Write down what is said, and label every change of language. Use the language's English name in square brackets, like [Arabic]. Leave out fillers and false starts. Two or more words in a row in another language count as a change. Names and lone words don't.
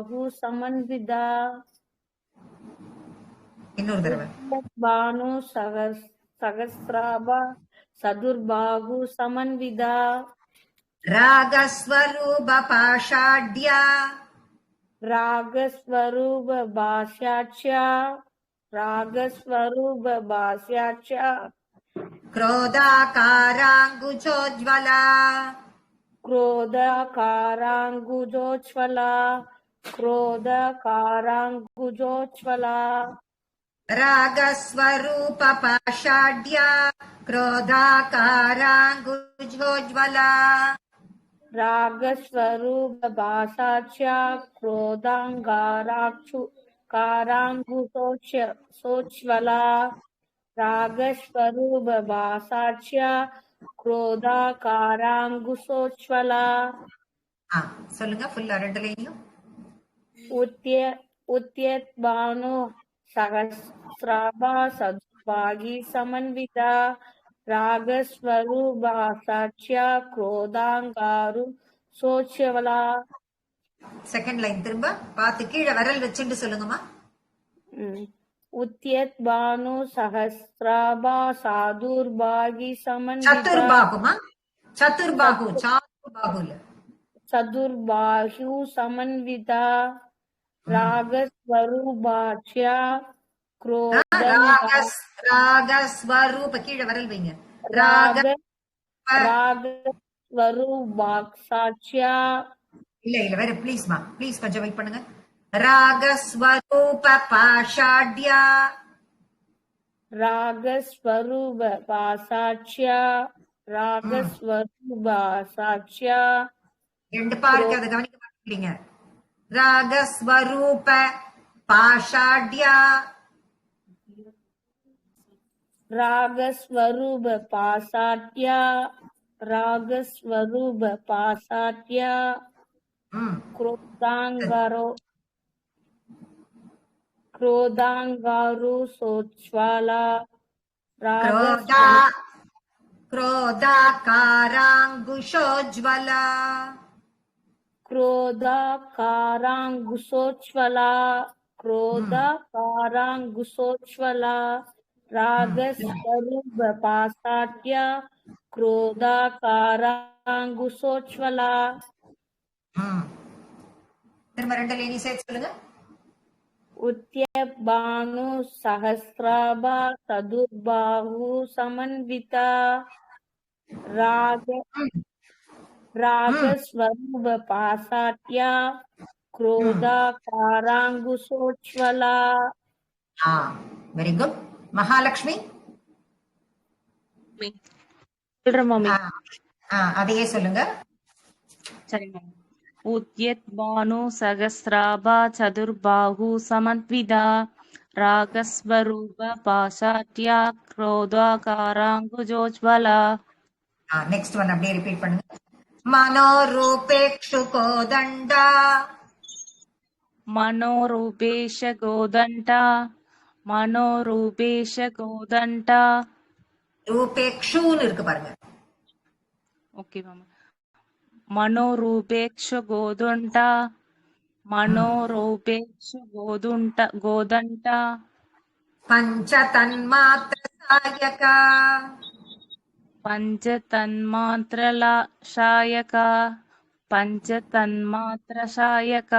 [Sanskrit] चतुर्बाहु समन्विता. [Tamil] இன்னொரு தடவை. [Sanskrit] भानु सहस्राभा चतुर्बाहु समन्विता रागस्वरूप पाशाढ्या रागस्वरूप पास्याच्या क्रोधाकाराङ्गुजोज्ज्वला क्रोधकाराङ्गुजोज्ज्वला रागस्वरूप पाषाढ्या क्रोधाकाराङ्गुजोज्ज्वला रागस्वरूप भाषाच्या क्रोधाकाराङ्गुजोज्ज्वला रागस्वरूप भाषाच्या क्रोधाकाराङ्गुजोज्ज्वला. [Tamil] சொல்லுங்க ஃபுல்லா ரெண்டு லைன்லயும். [Sanskrit] उद्यत भानु सहस्राभा सद्भागी समन्विता रागस्वरूप भाषाच्या क्रोधांगारु सोच्यवला. [English] second line [Tamil] திரும்ப பார்த்து கீழே விரல் வச்சுட்டு சொல்லுங்கம்மா. [Sanskrit] उद्यत भानु सहस्राभा साधुर्भागी समन्विता चतुर्बाहुमा चतुर्बाहु चातुर्बाहुल चतुर्बाहु समन्विता रागस्वरूपाच्या [Tamil] ராகஸ்வரூப கீழே விரல் வைங்க. [Sanskrit] रागस्वरूपाच्या [Tamil] இல்ல வேற ப்ளீஸ்மா ப்ளீஸ் கொஞ்சம் வெயிட் பண்ணுங்க. [Sanskrit] रागस्वरूप पाशाढ्या रागस्वरूप भाषाच्या [Tamil] ரெண்டு பாருக்கு அதை கவனிக்க மாட்டேங்கிறீங்க. [Sanskrit] रागस्वरूप पाशाढ्या रागस्वरूप पासाट्या क्रोधांगारु सोच्वाला क्रोधाकाराङ्गुशोज्ज्वला रागस्वरूप पासाट्या क्रोधाकाराङ्गुशोज्ज्वला. [Tamil] திரும்ப ரெண்டு லைனி சேர்த்து சொல்லுங்க. [Sanskrit] उद्यबानु सहस्राभा सदुर्बाहु समन्विता रागस्वरूप पासाट्या क्रोधाकाराङ्गुशोज्ज्वला. [English] very good. [Tamil] மகாலட்சுமி சொல்றேன் மாமி. அதையே சொல்லுங்க. சரிங்க. [Sanskrit] उद्यत भानु सहस्राभा चतुर्बाहु समन्विता रागस्वरूप पाशाट्या क्रोधाकाराङ्गुजोज्ज्वला. [English] next one [Tamil] அப்படியே ரிப்பீட் பண்ணுங்க. [Sanskrit] मनोरूपेक्षु கோதண்டா मनोरूपेश गोदण्डा मनोरूपेश गोदण्डा. [Tamil] ரூபேக்ஷுன்னு இருக்கு பாருங்க. ஓகே மாமா. [Sanskrit] मनोरूपेक्ष गोदण्डा मनोरूपेक्ष गोदण्डा. पंचतन्मात्र सायका पंचतन्मात्रशायका